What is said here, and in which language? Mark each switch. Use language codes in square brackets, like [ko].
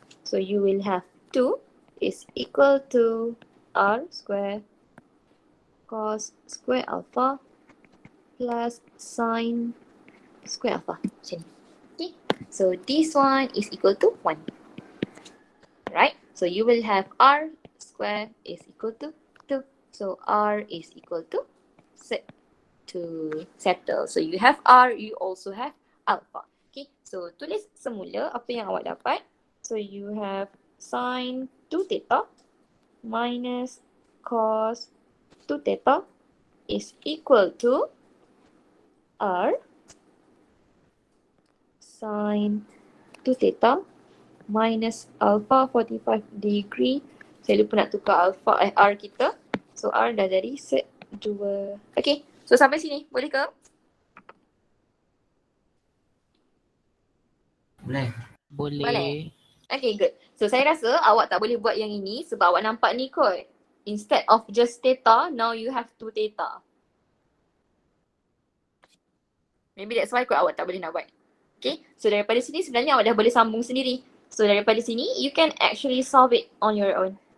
[en] So you will have 2 is equal to R square cos square alpha plus sin square alpha. Macam ni. Okay, so this one is equal to 1. Right, so you will have R square is equal to 2. So R is equal to settle. So you have R, you also have alpha. [ms] Okay, so tulis semula apa yang awak dapat. [en] So you have sin 2 theta minus cos 2 theta is equal to R sin 2 theta minus alpha 45 degree. [ms] Saya lupa nak tukar alpha R kita. So R dah jadi set 2. Okay, so sampai sini boleh ke? Boleh. [en] Okay, good. [ms] So saya rasa awak tak boleh buat yang ini sebab awak nampak ni kot. [en] Instead of just theta, now you have 2 theta. [ms] Maybe that's why kot awak tak boleh nak buat. Okay, so daripada sini sebenarnya awak dah boleh sambung sendiri. [en] So daripada sini, you can actually solve it on your own.